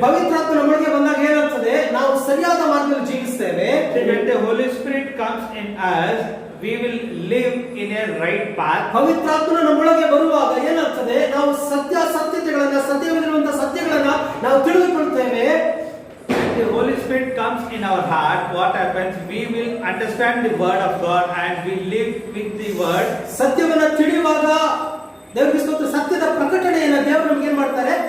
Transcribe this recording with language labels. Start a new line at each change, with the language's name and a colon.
Kannada: ಪವಿತ್ರಾತ್ಮ ನಮಗೆ ಬಂದಾಗ ಏನಾಗ್ತದೆ? ನಾವು ಸರಿಯಾದ ಮಾರ್ಗದಲ್ಲಿ ಜೀವಿಸ್ತೇವೆ.
English: So when the Holy Spirit comes in us, we will live in a right path.
Kannada: ಪವಿತ್ರಾತ್ಮನ ನಮ್ಮೊಳಗೆ ಬರುವಾಗ ಏನಾಗ್ತದೆ? ನಾವು ಸತ್ಯತೆಗಳನ್ನ, ಸತ್ಯವಿರುವಂತಹ ಸತ್ಯಗಳನ್ನ ನಾವು ತಿಳಿದುಕೊಳ್ತೇವೆ.
English: When the Holy Spirit comes in our heart, what happens? We will understand the word of God and we live with the word.
Kannada: ಸತ್ಯವನ್ನ ತಿಳಿಯುವಾಗ ದೇವರಿಗೆ ಸ್ತೋತ್ರ, ಸತ್ಯದ ಪ್ರಕಟಣೆಯನ್ನು ದೇವರು ನಮಗೆ ಏನ್ ಮಾಡ್ತಾರೆ?